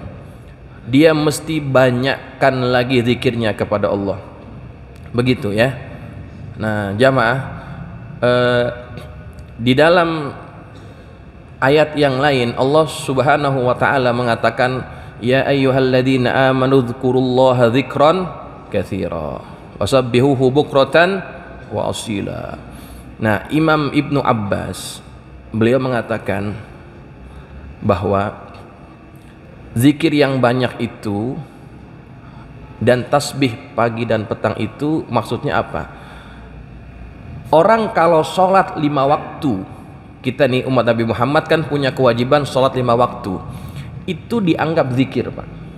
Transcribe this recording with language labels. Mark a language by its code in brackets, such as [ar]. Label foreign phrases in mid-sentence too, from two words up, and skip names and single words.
[id] Dia mesti banyakkan lagi zikirnya kepada Allah. Begitu ya. Nah, jamaah, di dalam ayat yang lain Allah [ar] سبحانه وتعالى [id] mengatakan, [ar] يا أيها الذين آمنوا اذكروا الله ذكرا كثيرا وسبحوه بكرة وأصيلا. [id] Nah, Imam Ibnu Abbas beliau mengatakan bahwa zikir yang banyak itu dan tasbih pagi dan petang itu maksudnya apa? Orang kalau sholat 5 waktu, kita nih umat Nabi Muhammad kan punya kewajiban sholat 5 waktu, itu dianggap zikir, Pak.